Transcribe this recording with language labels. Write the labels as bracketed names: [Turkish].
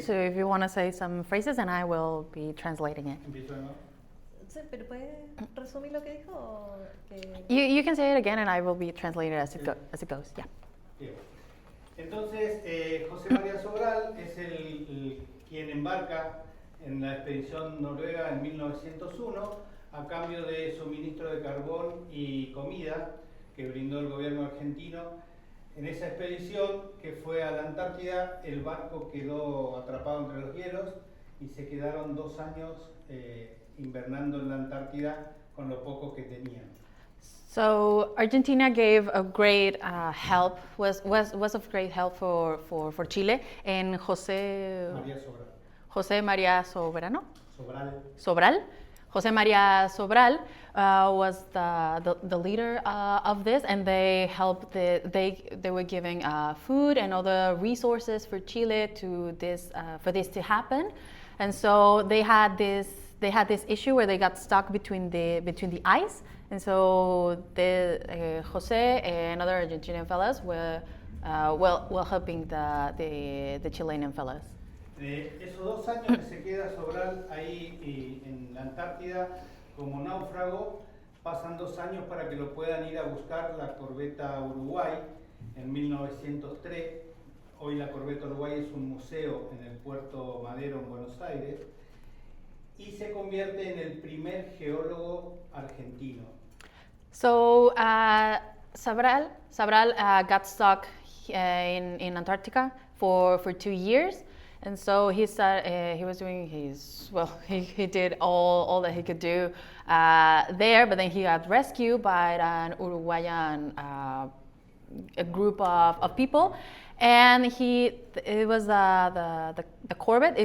[English] So if you want to say some phrases, and I will be translating it. [Spanish] ¿Empiezo de nuevo? Sí, pero ¿puede resumir lo que dijo? O que... [English] You can say it again, and I will be translating it as it goes. Yeah. [Spanish] Bien. Entonces, José María Sobral es quien embarca en la expedición noruega en 1901 a cambio de suministro de carbón y comida que brindó el gobierno argentino. En esa expedición que fue a la Antártida, el barco quedó atrapado entre los hielos y se quedaron 2 años invernando en la Antártida con lo poco que tenían. [English] So Argentina gave a great help, was of great help for Chile, and José María Soberano? Sobral. José María Sobral was the leader of this, and they helped. They were giving food and other resources for Chile for this to happen, and so they had this issue where they got stuck between the ice, and so José and other Argentinian fellas were helping the Chilean fellas. [Spanish] Esos 2 años que se queda Sobral ahí en la Antártida como náufrago, pasan 2 años para que lo puedan ir a buscar la corbeta Uruguay en 1903. Hoy la corbeta Uruguay es un museo en el Puerto Madero en Buenos Aires y se convierte en el primer geólogo argentino. [English] So Sobral got stuck in Antarctica for 2 years. And so he was doing he did all that he could do there, but then he got rescued by an Uruguayan a group of people, and it was the corvette.